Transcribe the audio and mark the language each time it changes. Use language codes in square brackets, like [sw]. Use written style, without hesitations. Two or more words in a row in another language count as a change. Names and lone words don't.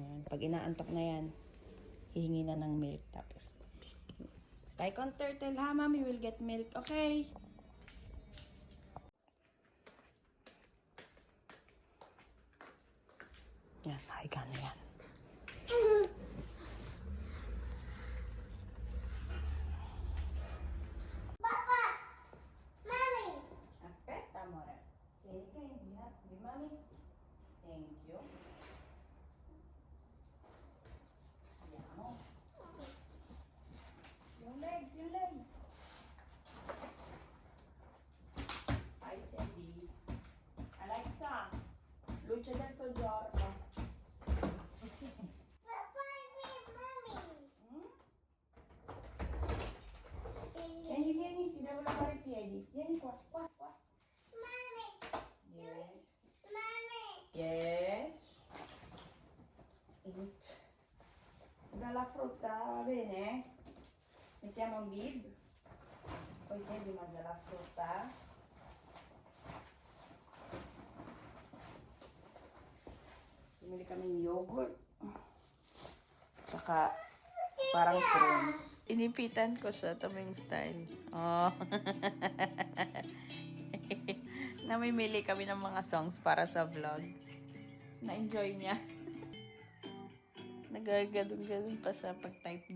[tl] Pag inaantok na yan, hihingi na ng milk. Tapos, [en] stay on turtle ha, mommy will get milk. [tl] Okay? Yan, higa na yan. Papa! Mommy! [it] Aspetta, amore. Tieni che in gira. Di mami. [en] Thank you. [it] Andiamo. [tl] Yung legs, yung legs. Hi, Sandy. [it] Alexa, luce del soggiorno. [tl] Papa, mommy! [it] Vieni, vieni, ti devo lavare i piedi. Vieni qua, qua, qua. [en] Mommy! Yes. Mommy! Yes. Eat. [it] Dalla frutta, va bene? Mettiamo un bib. Poi Sandy mangia la frutta. [tl] Bumili kaming yogurt. Saka parang prunes. Inipitan ko siya. Ito yung style. Oh. Namimili kami ng mga songs para sa vlog. Na-enjoy niya. Nagagalong-galong pa siya pag-type.